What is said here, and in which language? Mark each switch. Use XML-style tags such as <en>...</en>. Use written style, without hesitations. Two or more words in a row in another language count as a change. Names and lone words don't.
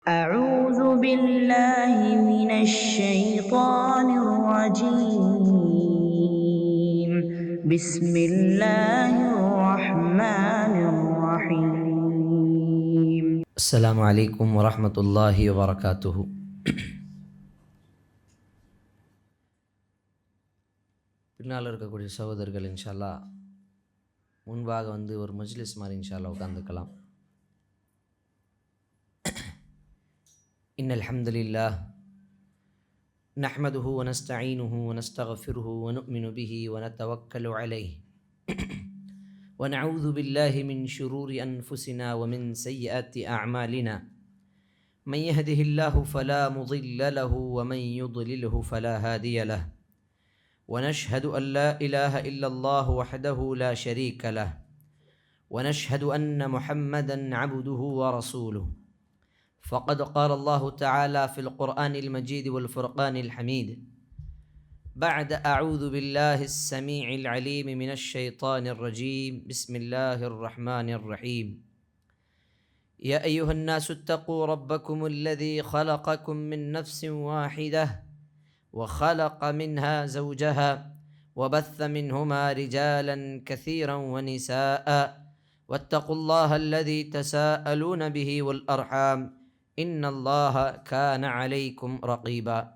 <ar>أعوذ بالله من الشيطان الرجيم بسم الله الرحمن الرحيم السلام عليكم ورحمة الله وبركاته.</ar> <ta>பின்னால் இருக்கக்கூடிய சகோதரர்கள் இன்ஷால்லா முன்பாக ஒரு மஜ்லிஸ் மாதிரி இன்ஷால்லா உட்காந்துக்கலாம்.</ta> <ar>إن الحمد لله نحمده ونستعينه ونستغفره ونؤمن به ونتوكل عليه و نعوذ بالله من شرور أنفسنا ومن سيئات أعمالنا من يهده الله فلا مضل له ومن يضلل فلا هادي له ونشهد أن لا إله إلا الله وحده لا شريك له ونشهد أن محمدًا عبده ورسوله فقد قال الله تعالى في القرآن المجيد والفرقان الحميد بعد أعوذ بالله السميع العليم من الشيطان الرجيم بسم الله الرحمن الرحيم يا أيها الناس اتقوا ربكم الذي خلقكم من نفس واحدة وخلق منها زوجها وبث منهما رجالا كثيرا ونساء واتقوا الله الذي تساءلون به والأرحام إن الله كان عليكم رقيبا</ar>